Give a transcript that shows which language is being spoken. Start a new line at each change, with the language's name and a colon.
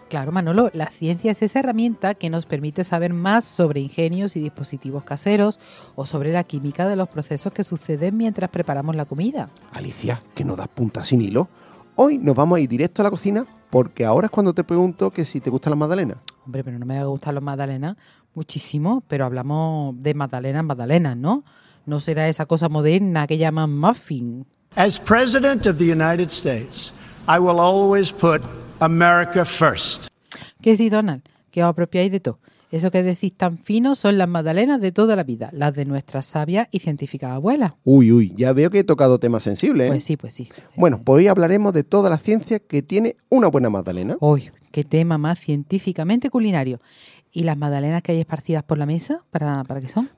Spanish: Claro, Manolo, la ciencia es esa herramienta que nos permite saber más sobre ingenios y dispositivos caseros o sobre la química de los procesos que suceden mientras preparamos la comida. Alicia, que no das punta sin hilo. Hoy nos vamos a ir directo a la cocina porque ahora es cuando te pregunto que si te gustan las magdalenas. Hombre, pero no me gustan las magdalenas muchísimo, pero hablamos de magdalenas, magdalenas, ¿no? No será esa cosa moderna que llaman muffin.
English: As president of the United States, I will always put America first.
Spanish: Que sí, Donald, que os apropiáis de todo. Eso que decís tan fino son las magdalenas de toda la vida, las de nuestra sabia y científica abuela. Uy, uy, ya veo que he tocado temas sensibles, ¿eh? Pues sí, pues sí. Bueno, pues hoy hablaremos de toda la ciencia que tiene una buena magdalena. Uy, qué tema más científicamente culinario. ¿Y las magdalenas que hay esparcidas por la mesa, para qué son?